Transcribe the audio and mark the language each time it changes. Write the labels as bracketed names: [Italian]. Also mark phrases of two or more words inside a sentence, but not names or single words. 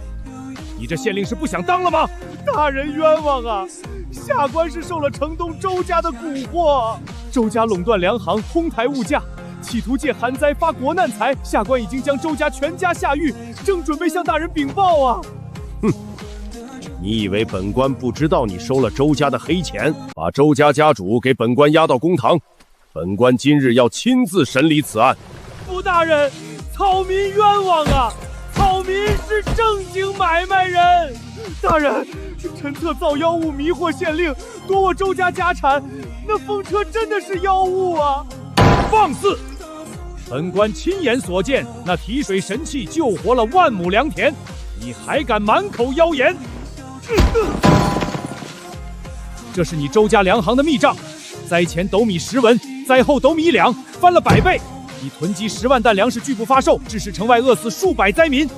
[Chinese] 你這縣令是不想當了嗎？大人冤枉啊！下官是受了城東周家的蠱惑，周家壟斷糧行，哄抬物價，企圖借旱災發國難財。下官已經將周家全家下獄，正準備向大人稟報啊！哼！你以為本官不知道你收了周家的黑錢，把周家家主給本官押到公堂？本官今日要親自審理此案。傅大人，草民冤枉啊！草民是正经买卖人。大人，陈策造妖物迷惑县令，夺我周家家产，那风车真的是妖物啊！放肆！本官親眼所見，那提水神器救活了萬畝良田，你還敢滿口妖言？這是你周家糧行的密賬，災前斗米10文，災後斗米1兩，翻了100倍。你囤積10萬擔糧食拒不發售，致使城外餓死數百災民。